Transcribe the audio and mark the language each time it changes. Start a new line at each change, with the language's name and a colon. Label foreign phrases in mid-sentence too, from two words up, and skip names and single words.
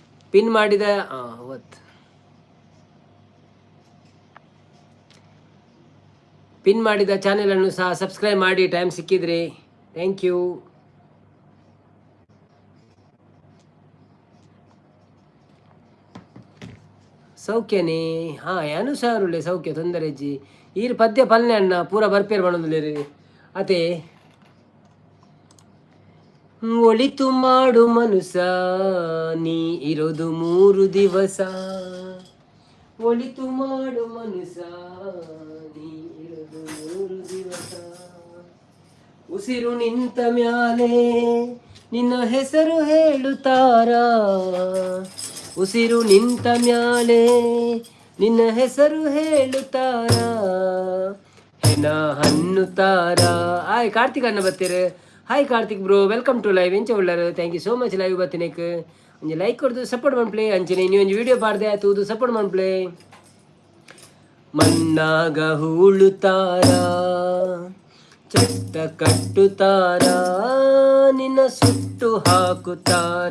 Kannada: ಪಿನ್ ಮಾಡಿದ ಅವತ್ತು ಪಿನ್ ಮಾಡಿದ ಚಾನೆಲನ್ನು ಸಹ ಸಬ್ಸ್ಕ್ರೈಬ್ ಮಾಡಿ ಟೈಮ್ ಸಿಕ್ಕಿದ್ರೆ.
English: thank you.
Tulu: ಸೌಖ್ಯನೇ? ಹಾಂ ಏನು ಸಾರುಳ್ಳೆ ಸೌಖ್ಯ ತೊಂದರೆ ಅಜ್ಜಿ. ಈರು ಪದ್ಯ ಪಲ್ಲೆ ಅಣ್ಣ ಪೂರ ಬರ್ಪೇರು ಮಾಡೋದಿಲ್ಲ ಅದೇ.
Kannada: ಒಳಿತು ಮಾಡು ಮನುಸ ನೀ ಇರೋದು 3 ದಿವಸ. ಒಳಿತು ಮಾಡು ಮನುಸ ನೀ ಇರೋದು 3 ದಿವಸ. ಉಸಿರು ನಿಂತ ಮ್ಯಾಲೆ ನಿನ್ನ ಹೆಸರು ಹೇಳುತ್ತಾರ. ಉಸಿರು ನಿಂತ ಮ್ಯಾಲೆ ನಿನ್ನ ಹೆಸರು ಹೇಳುತ್ತಾರ. ಹೆಣ ಹನ್ನುತ್ತಾರ.
Tulu: ಹಾಯ್ ಕಾರ್ತಿಕ್ ಅಣ್ಣ ಬರ್ತೀರ. ಹಾಯ್ ಕಾರ್ತಿಕ್ ಬ್ರೋ,
English: welcome to live.
Tulu: ಎಂಚ ಉಳ್ಳಾರ?
English: thank you so much
Tulu: ಲೈವ್ ಬರ್ತೀನಕ್ಕೆ. ಒಂಜಿ ಲೈಕ್ ಕೊಡ್ದು ಸಪೋರ್ಟ್ ಮಾಡ್ಪ್ಲೇ ಅಂಚನೆ. ನೀವು ಒಂದು ವಿಡಿಯೋ ಪಾಡ್ದೆ ಆಯ್ತು ಸಪೋರ್ಟ್ ಮಾಡ್ಪ್ಲೇ.
Kannada: ಮಣ್ಣಾಗ ಹೂಳುತ್ತಾರ, ಚಟ್ಟ ಕಟ್ಟುತ್ತಾರ, ನಿನ್ನ ಸುಟ್ಟು ಹಾಕುತ್ತಾರ.